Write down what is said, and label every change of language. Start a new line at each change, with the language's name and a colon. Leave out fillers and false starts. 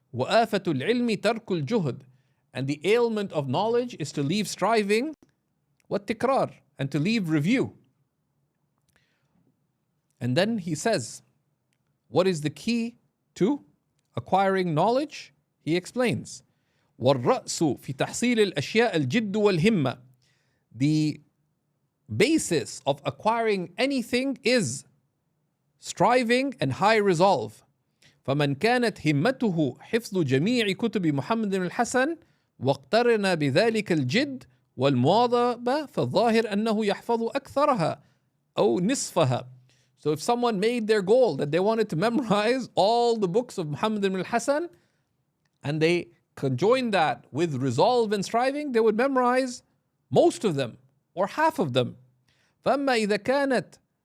Arabic: وآفة العلم ترك الجهد,
English: and the ailment of knowledge is to leave striving,
Arabic: والتكرار,
English: and to leave review. And then he says, what is the key to acquiring knowledge? He explains,
Arabic: والرأس في تحصيل الأشياء الجد والهمة.
English: The basis of acquiring anything is striving and high resolve.
Arabic: فمن كانت همته حفظ جميع كتب محمد الحسن واقترن بذلك الجد والمواظبة فالظاهر أنه يحفظ أكثرها أو نصفها.
English: So if someone made their goal that they wanted to memorize all the books of Muhammad ibn al-Hasan, and they conjoined that with resolve and striving, they would memorize most of them or half of them.
Arabic: فأما إذا كانت